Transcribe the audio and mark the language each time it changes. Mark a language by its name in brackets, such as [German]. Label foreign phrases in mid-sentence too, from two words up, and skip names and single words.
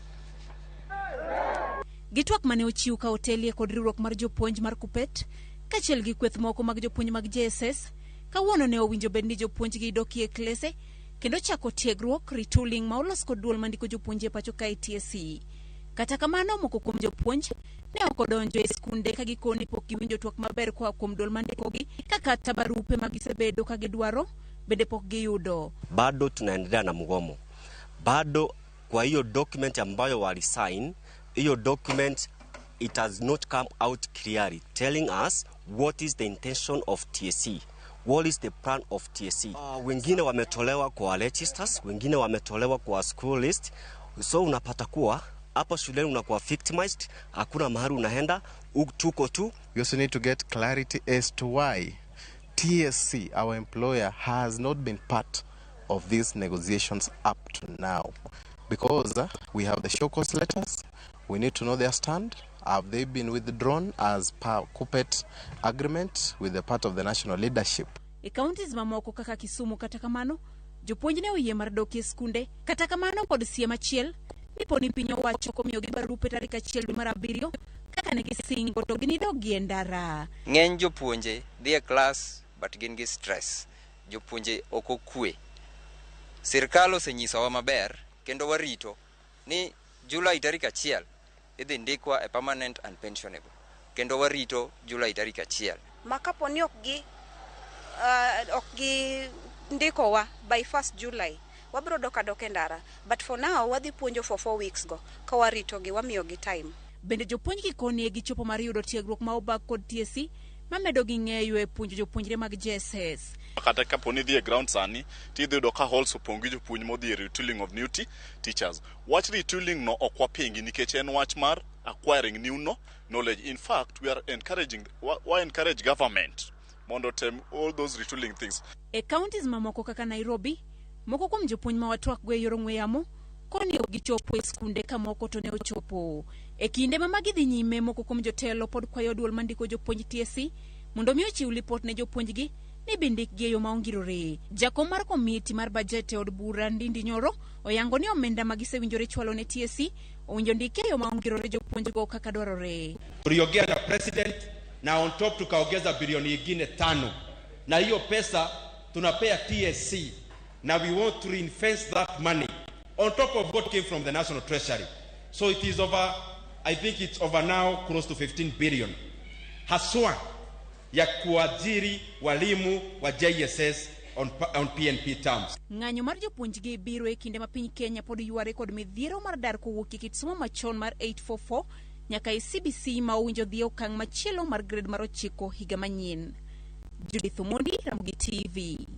[Luo (Kenya and Tanzania)] Gitwak mane ochiw ka hotelie kod riwruok mar jopuonj mar Kupet kachiel gi kweth moko mag jopuonj mag JSS kawuono ne owinjo bed ni jopuonj gi dokie klese kendo chako tiegruok retooling ma olos kod duol mandiko jopuonj e pacho ka TSC. Kata kamano moko kuom jopuonj ne ok odonjo e skunde ka gikoni pok giwinjo twak maber koa kuom duol mandikogi kaka barupe ma gisebedo ka gidwaro bende pok giyudo. [Swahili] Bado tunaendelea na mgomo. Bado kwa hiyo document ambayo walisign, hiyo document, [English] it has not come out clearly telling us what is the intention of TSC, what is the plan of TSC. [Swahili] Wengine wametolewa kwa registers, wengine wametolewa kwa school list, so unapata kuwa hapo shuleni unakuwa victimized, hakuna mahali unaenda, tuko tu. [English] We also need to get clarity as to why TSC, our employer, has not been part of these negotiations up to now. Because we have the show cause letters, we need to know their stand. Have they been withdrawn as per Kupet agreement with the part of the national leadership? [Luo (Kenya and Tanzania)] E counties mamoko kaka Kisumu kata kamano, jopuonj ne oyie mar dok e skunde. Kata kamano pod siem achiel, nipo ni piny owacho komiyogi barupe tarik 1 dwe mar 7 kaka ne gisingo to ginidogi e ndara. Ng'eny jopuonje dhi e klas but gin gi stress. Jopuonje ok okwe. Sirkal osenyisowa maber kendo warito ni Julai tarik 1 idhi ndikwa e [English] permanent and pensionable. [Luo (Kenya and Tanzania)] Kendo warito Julai tarik 1. Makapo ni ok gi ndikowa [English] by 1st July. [Luo (Kenya and Tanzania)] Wabiro doka ndara. [English] But for now [Luo (Kenya and Tanzania)] wadhi puonjo [English] for 4 weeks [Luo (Kenya and Tanzania)] go. Ka warito gi wamiyo gi time. Bende jopuonj gikoni e gichopo mar yudo tiegruok ma obag kod TSC mamedo gi ng'eyo e puonjo jopuonjre mag JSS. Kata kapo ni dhi e ground sani, tidhi yudo ka halls opong' gi jopuonj modhi e [English] retooling of new teachers. [Luo (Kenya and Tanzania)] Wach retooling no ok wapingi nikech en wach mar [English] acquiring new knowledge. In fact, we encourage government [Luo (Kenya and Tanzania)] mondo tem [English] all those retooling things. [Luo (Kenya and Tanzania)] E counties mamoko kaka Nairobi, moko kuom jopuonj ma watwak go e yor ong'we yamo koni ok gichopo e skunde ka moko to ne ochopo. E kinde ma magi dhi nyime, moko kuom jotelo pod kwayo duol mandiko jopuonj TSC mondo mi ochiw lipot ne jopuonjgi ni bindikgi e yo ma ongirore. Jakom mar komiti mar bajet e od bura Ndindi Nyoro oyango ni omenda ma gisewinjore chwalo ne TSC owinjo ndike e yo ma ongirore jopuonjgo kaka dwarore. [Swahili] Tuliongea na president na [English] on top [Swahili] tukaongeza bilioni nyingine 5 na hiyo pesa tunapea TSC na [English] we want to reinvest that money on top of what came from the national treasury. So it is over, I think it's over now close to 15 billion. [Swahili] Haswa ya kuajiri walimu wa JSS [English] on PNP terms. [Luo (Kenya and Tanzania)] Ng'anyo mar jopuonjgi biro e kinde ma piny Kenya pod yware kod midhiero mar dar kowuok e kit somo machon mar 844 nyaka e CBC ma owinjo dhi okang' machielo mar grade mar 9 higa manyien. Judith Omondi, Ramogi TV.